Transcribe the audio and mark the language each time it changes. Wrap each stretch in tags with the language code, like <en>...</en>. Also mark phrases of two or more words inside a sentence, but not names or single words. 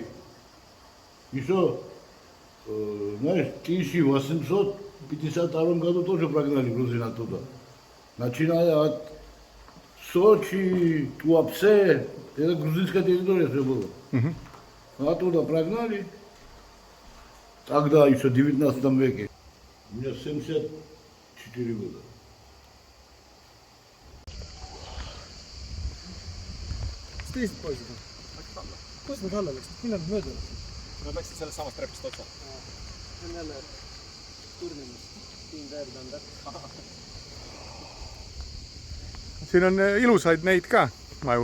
<ru>Еще, знаешь, в 1852 году тоже прогнали грузин оттуда. Начиная от Сочи, Туапсе. Это грузинская территория все было. Оттуда прогнали. Тогда еще в 19 веке. У меня 74 года.</ru> <et>Teised poisid on? Kus nad alla läksid? Millal nad mööda läksid? Nad läksid sellest samast trepist otsa. See on jälle turnimus. Siin väärd on täpselt. Siin on ilusaid neid ka, maju.</et>